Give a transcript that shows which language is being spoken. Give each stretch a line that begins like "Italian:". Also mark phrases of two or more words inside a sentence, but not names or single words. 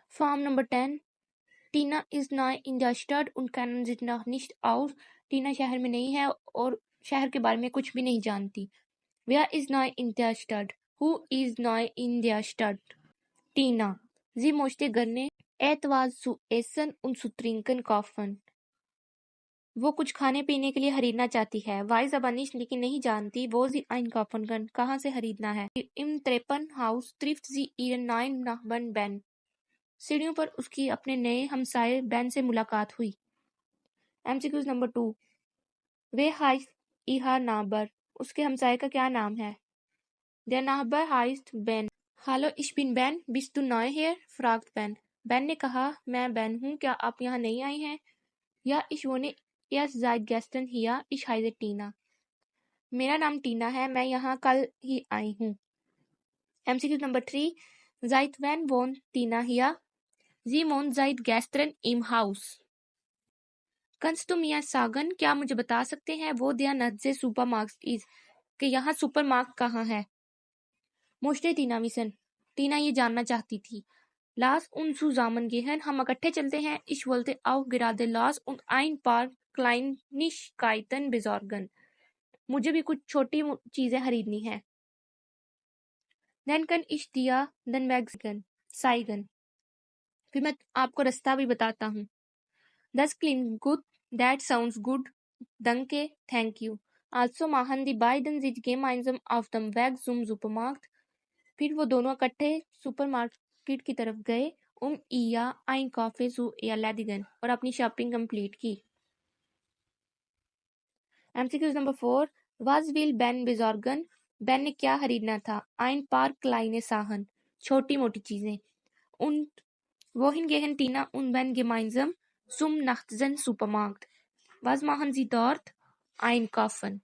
English: Farm number 10.
German: Tina ist neu in der Stadt und kennen sich noch nicht aus.
Hindi: टीना शहर में नहीं है और शहर के बारे में कुछ भी नहीं जानती.
German: Wer ist neu in der Stadt?
English: Who is
German: neu in der Stadt? Tina. Sie möchte gerne etwas zu essen und zu trinken kaufen.
Hindi: वो कुछ खाने पीने के लिए खरीदना चाहती है.
German: Weiß aber nicht
Hindi: लेकिन नहीं जानती.
German: Wo sie einkaufen kann.
Hindi: कहाँ से खरीदना है.
German: Im Treppenhaus trifft sie ihren neuen Nachbarn Ben.
Hindi: सीढ़ियों पर उसकी अपने नए हमसाए बेन से मुलाकात हुई.
German: MCQs नंबर 2. वे heißt ihr Nachbar.
Hindi: उसके हमसाए का क्या नाम है.
German: Der Nachbar heißt Ben. Hallo, ich bin Ben. Bist du neu hier? fragt Ben.
Hindi: Ben ने कहा, मैं Ben हूँ. क्या आप यहाँ नहीं आई हैं?
German: Ja, ich wohne erst seit gestern hier. Ich heiße Tina.
Hindi: मेरा नाम टीना है. मैं यहाँ कल ही आई हूँ. MCQs नंबर 3.
German: Seit wann wohnt Tina hier? Sie wohnt seit gestern im Haus. Kannst du mir sagen,
Hindi: क्या मुझे बता सकते हैं,
German: wo der nächste Supermarkt ist,
Hindi: कि यहाँ सुपरमार्केट कहाँ है.
German: Möchte Tina wissen.
Hindi: टीना ये जानना चाहती थी.
German: Lass uns zusammen gehen.
Hindi: हम इकट्ठे चलते हैं.
German: Ich wollte auch gerade los und ein paar Kleinigkeiten besorgen.
Hindi: मुझे भी कुछ छोटी चीजें खरीदनी है.
German: Dann kann ich dir den Weg zeigen.
Hindi: फिर मैं आपको रास्ता भी बताता हूँ.
German: Das klingt gut.
English: That sounds good.
German: Danke.
English: Thank you.
German: Also machen die beiden sich gemeinsam auf dem Weg zum Supermarkt.
Hindi: फिर वो दोनों इकट्ठे सुपरमार्केट की तरफ गए.
German: ihr Einkäufe zu erledigen.
Hindi: और अपनी
English: shopping complete
Hindi: की. MCQs नंबर 4.
German: Was will Ben besorgen?
Hindi: Ben ने क्या खरीदना था.
German: Ein paar kleine Sachen.
Hindi: छोटी मोटी चीजें.
German: Und wohin gehen Tina und Ben gemeinsam? Zum nächsten Supermarkt. Was machen sie dort? Einkaufen.